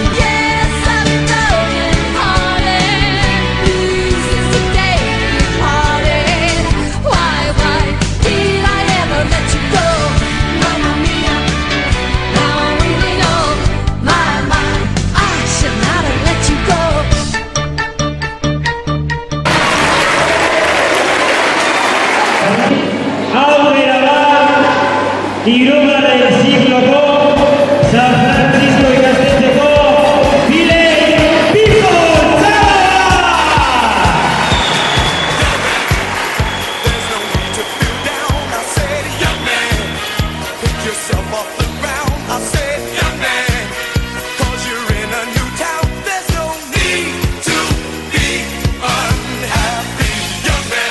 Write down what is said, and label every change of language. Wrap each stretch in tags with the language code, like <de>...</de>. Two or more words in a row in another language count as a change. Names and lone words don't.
<en>Yes, I'm broken hearted. Since the day we parted. Why did I ever let you go? Mamma Mia, now I really know. My, I should not have let you go.</en> <eu>Aurrera bat, hirugarren zikloko, San Francisco ikastetxeko, Village People, txalo bat!</eu> <en>There's no need to feel down. I said, young man, pick yourself off the ground. I said, young man, 'cause you're in a new town. There's no need to be unhappy, young man.</en>